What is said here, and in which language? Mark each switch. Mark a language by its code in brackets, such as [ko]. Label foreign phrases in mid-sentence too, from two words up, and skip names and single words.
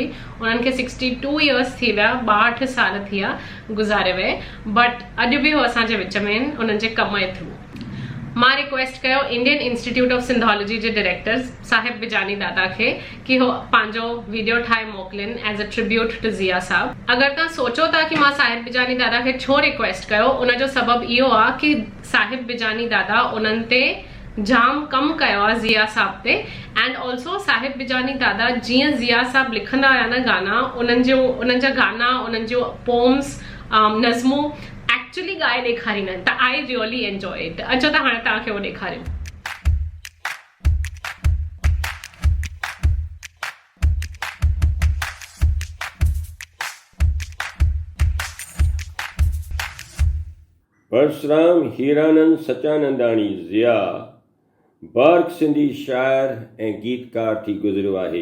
[sd] उन्हनि खे 62 इयर्स थी विया, 62 साल थी विया गुज़ारे विए, बट अॼु बि उहो असांजे विच में आहिनि उन्हनि जे कम जे थ्रू। मां रिक्वेस्ट कयो इंडियन इंस्टीट्यूट ऑफ सिंधोलॉजी जे डायरेक्टर साहिब बिजानी दादा खे कि हो पंहिंजो वीडियो ठाहे मोकिलिन [en] as a tribute to [sd] ज़िया साहब। अगरि तव्हां सोचो था कि मां साहिब बिजानी दादा खे छो रिक्वेस्ट कयो, उनजो सबबु इहो आहे कि साहिब बिजानी दादा उन्हनि ते जाम कम कयो आहे ज़िया साहब ते। [en] and also [sd] साहिब बिजानी दादा जीअं ज़िया साहब लिखंदा हुया न गाना, उन्हनि जा गाना, उन्हनि जो पोम्स, नज़मूं एक्चुअली ॻाए ॾेखारींदा आहिनि। [en] त I really enjoy it. [sd] अचो त हाणे तव्हांखे उहो ॾेखारियो। परसराम हीरानंद सचानंदाणी ज़िया बार्क सिंधी शाइर ऐं गीतकार थी गुज़रियो आहे।